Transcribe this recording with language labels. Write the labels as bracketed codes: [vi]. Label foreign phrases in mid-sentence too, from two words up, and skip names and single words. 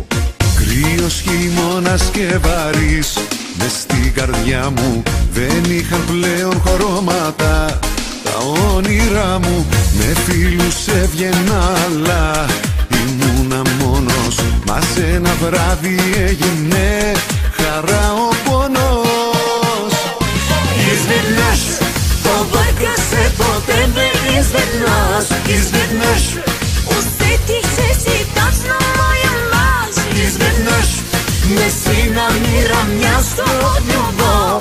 [el] Κρύος χειμώνας και βαρύς, μες στην καρδιά μου δεν είχαν πλέον χρώματα. Τα όνειρά μου με φίλους έβγαινα, αλλά ήμουνα μόνος. Μα σε ένα βράδυ έγινε χαρά ο πόνος. [bg] Изведнъж побърках се по тебе, изведнъж Усетих, че си точно моя мъж. Изведнъж не си намирам място от любов.